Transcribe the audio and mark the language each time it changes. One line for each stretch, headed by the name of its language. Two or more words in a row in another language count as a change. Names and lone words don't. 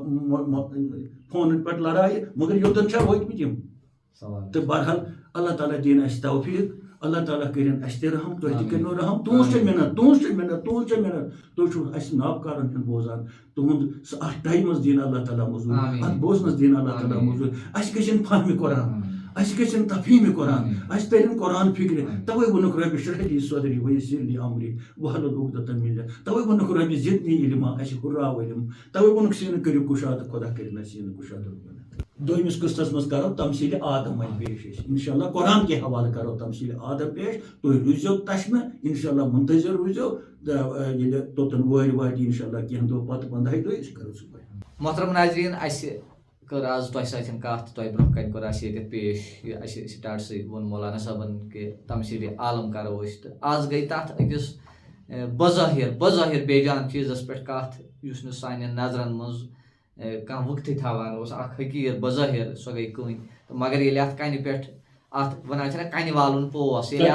Kashmiri: فونن پٮ۪ٹھ لڑایہِ مگر یوٚتن چھا وٲتمٕتۍ یِم تہٕ بہرحال اللہ تعالیٰ دِیِن اَسہِ توفیٖق اللہ تعالیٰ کٔرِنۍ اَسہِ تہِ رحم تُہۍ تہِ کٔرِنو رحم تُہٕنٛز چھےٚ محنت تُہۍ چھِو اَسہِ نابکارن ہُنٛد بوزان تُہُنٛد سُہ اتھ ٹایمس دِیِن اللہ تعالیٰ موٚزوٗرۍ اتھ بوزنس دِیِن اللہ تعالیٰ موٚزوٗرۍ اَسہِ گژھن فہمِ قرآن اَسہِ گژھن تفہیٖمِ قرآن اَسہِ ترن قرآن فکرِ توے ووٚنُکھ
Arabic: رۄبِ اشرح لی صدری ویسر لی امری واحلل عقدۃ من لسانی
Kashmiri: توے ووٚنُکھ
Arabic: رۄبِ زدنی علما
Kashmiri: اَسہِ ہُرراو علم توے ووٚنُکھ سیٖنہٕ کٔرِو کُشاد خۄدا کٔرِنۍ اَسہِ سیٖنہٕ کُشاد دوٚیمِس قٕسطس منٛز کرو تمثیٖلِ آدم وۄنۍ پیش أسۍ
Arabic: انشاء اللہ
Kashmiri: قرآن کے حوالہٕ کرو تمثیٖلِ آدم پیش تُہۍ روٗززیو تشمہٕ
Arabic: انشاء اللہ
Kashmiri: منتظر روٗززیو ییٚلہِ توٚتن وٲرۍ واتہِ
Arabic: انشاء اللہ
Kashmiri: کینٛہہ دۄہ پتہٕ 15 دۄہ أسۍ کرو صُبحٲے
Urdu: محترم ناظریٖن
Kashmiri: اَسہِ کٔر آز تۄہہِ سۭتۍ کتھ تۄہہِ برونٛہہ کنہِ کوٚر اَسہِ ییٚتٮ۪تھ پیش یہِ اَسہِ سٹاٹسٕے ووٚن مولانا صٲبن کہِ تمثیٖلِ عالم کرو أسۍ تہٕ آز گٔے تتھ أکِس بظٲہِر بے جان چیٖزس پٮ۪ٹھ کتھ یُس نہٕ سانٮ۪ن نظرن منٛز کانٛہہ وٕقتٕے تھاوان اوس اکھ حقیٖر بظٲہِر سۄ گٔے کٕنۍ تہٕ مگر ییٚلہِ اتھ کَنہِ پٮ۪ٹھ اتھ ونان چھِنہ کنہِ والُن پوس